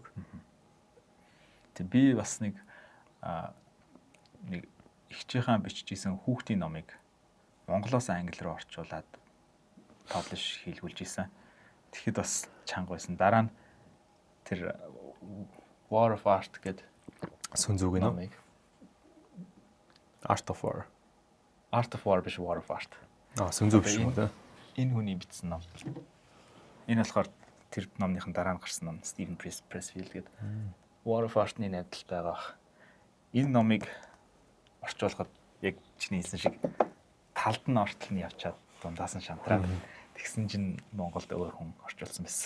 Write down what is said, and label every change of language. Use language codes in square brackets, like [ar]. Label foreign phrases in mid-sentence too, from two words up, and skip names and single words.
[mn] Тэг би бас нэг ихчийнхэн биччихсэн хүүхдийн номыг монголоос англи руу орчуулад publish хийлгүүлж исэн. Тэгэхэд бас чанга байсан. Дараа нь тэр War of Art гэдэг Сүн зүг номыг Art of War. Art of War биш War of Art. Сүн зүг биш юм да. Энэ хүний бичсэн ном. Энэ болохоор тэр номныхан дараа нь гарсан ном Стивен Pressfield гэдэг War of Art-ны найдал байгаа. Энэ номыг орчуулахад яг чиний хэлсэн шиг талд нь ортол нь явчаад дундаас нь шантраад тэгсэн чинь Монголд өөр хүн орчуулсан байсан.